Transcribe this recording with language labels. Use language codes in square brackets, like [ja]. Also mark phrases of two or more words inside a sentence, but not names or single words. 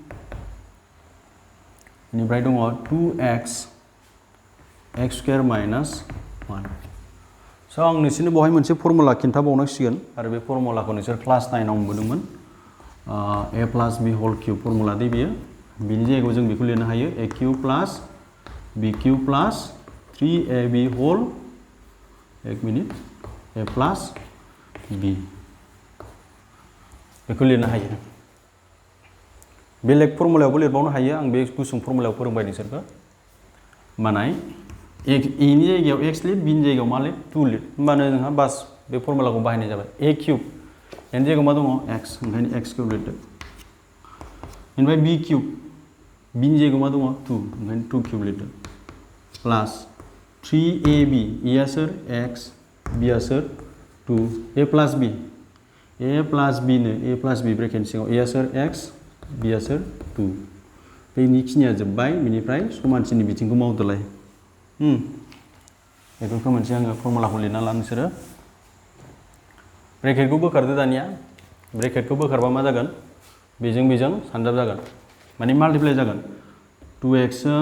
[brx] बेनिफ्राय दङ 2x x स्क्वायर - 1 स' आं नोंसोरनो बेवहाय मोनसे फर्मुला खिन्थाबावनांसिगोन आरो बे फर्मुलाखौ नोंसोर क्लास 9 आव मोनबोदोंमोन a + b [en] whole cube [brx] फर्मुला दे बियो बिनि जायगायाव जों बेखौ लिरनो हायो a क्यूब + b क्यूब + 3ab होल [hi] एक मिनिट [brx] a + b बेखौ लिरनो हायो बेलेग फर्मुलायावबो लिरबावनो हायो आं बे गुसुं फर्मुलायाव फोरोंबाय नोंसोरखौ मानाय ए नि जायगायाव x लिर b नि जायगायाव मा लिर 2 लिर होमबानो नोंहा बास बे फर्मुलाखौ बाहायनाय जाबाय a क्यूब एनि जायगायाव मा दङ x ओंखायनो x क्यूब लिरदो बेनिफ्राय b क्यूब b नि जायगायाव मा दङ 2 ओंखायनो 2 क्यूब लिरदो प्लास 3ab a आ सोर x b आ सोर 2 a + b नो a + b ब्रेकेट सिङाव a आ सोर x b आ सोर 2 बेनि खिनिया जोब्बाय बेनिफ्राय समानसिननि बिथिंखौ मावदोलाय बेफोरखौ मोनसे आङो फर्मुलाखौ लिरना ला नोंसोरो ब्रेकेटखौ बोखारदो दानिया ब्रेकेटखौ बोखारबा मा जागोन बेजों बेजों सानजाब जागोन माने माल्टिप्लाइ जागोन 2x